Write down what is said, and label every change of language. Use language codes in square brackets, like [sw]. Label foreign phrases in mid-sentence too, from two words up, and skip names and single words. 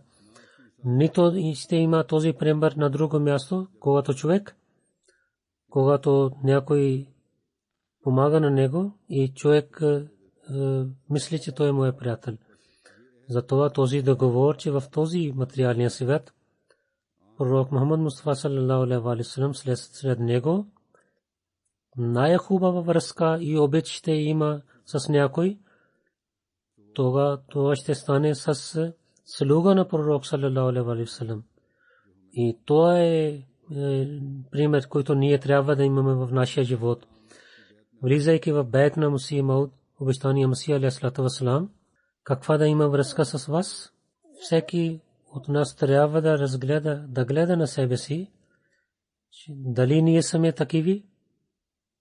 [bg] Нито ще има този пример на друго място, когато човек, когато някой помага на него и човек мисли, че той е моят приятел. Затова този договор, че в този материалния свят пророк Мухаммад Мустафа [ar] صلى الله عليه وسلم [bg] след него най-хубава връзка и обич ще има с някой, това ще стане с слуга на пророк [ar] صلى الله عليه وسلم. [bg] И това е пример, който ние трябва да имаме в нашия живот. Влизайки в бейт на Мусия Мауд, обещания Масия [ar] عليه الصلاة والسلام, [bg] каква да има връзка с вас, всеки от нас трябва да разгледа, да гледа на себе си, дали ние сме такиви,